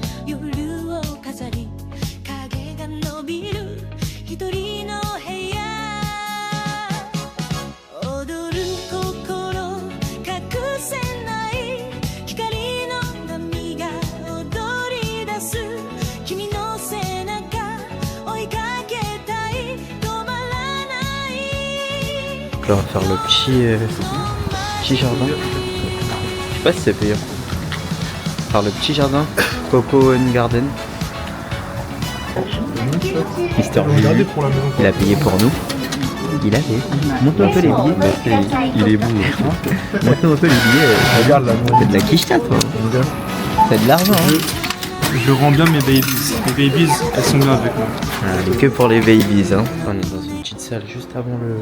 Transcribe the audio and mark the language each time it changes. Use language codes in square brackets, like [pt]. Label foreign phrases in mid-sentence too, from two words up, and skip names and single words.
[ja] 夜を飾り影が伸びる一人の部屋踊る心隠せない光の波が踊り出す君の背中追いかけたい止まらない [fr] Là, on va faire le petit jardin. Je sais pas si c'est payant. Faire le petit jardin Coco and Garden. Mister J, il a payé pour nous. Il a payé. Montre-nous un peu les billets. Il est beau. Montre-nous un peu les billets. Regarde là, T'as de la quicheta toi. T'as de l'argent hein. je rends bien mes babies. Mes babies, elles sont bien avec moi. Allez, que pour les babies hein. On est dans une petite salle juste avant le...